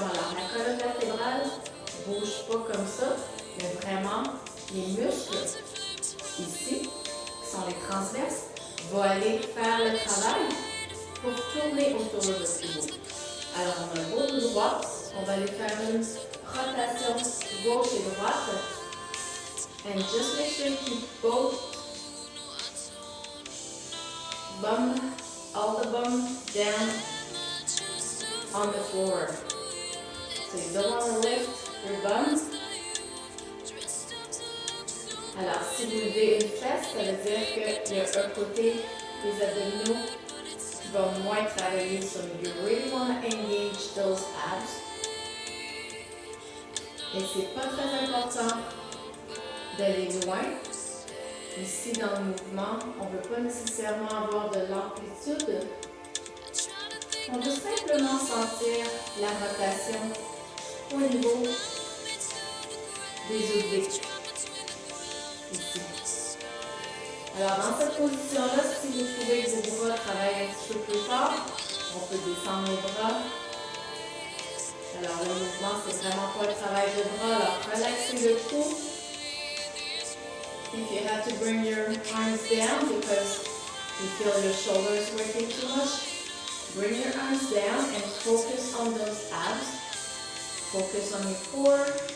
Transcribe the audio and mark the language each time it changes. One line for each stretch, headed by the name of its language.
French: Alors, la colonne vertébrale ne bouge pas comme ça, mais vraiment, les muscles ici, qui sont les transverses, vont aller faire le travail pour tourner autour de ce pivot. Alors, on a un beau dos droit. On va aller faire une rotation gauche et droite.
English: And just make sure you keep both bum. All the bum down on the floor. So you don't want to lift your bum.
French: Alors, si vous levez une fesse, ça veut dire qu'il y a un côté des abdominaux qui va moins travailler.
English: So you really want to engage those abs.
French: Et c'est pas très important d'aller loin. Ici, dans le mouvement, on ne veut pas nécessairement avoir de l'amplitude. On veut simplement sentir la rotation au niveau des obliques. Ici. Alors, dans cette position-là, si vous trouvez que vos bras travaillent un petit peu plus fort, on peut descendre les bras. Alors, le mouvement, c'est vraiment pas le travail de bras. Alors, relaxez le cou.
English: If you have to bring your arms down because you feel your shoulders working too much, bring your arms down and focus on those abs. Focus on your core.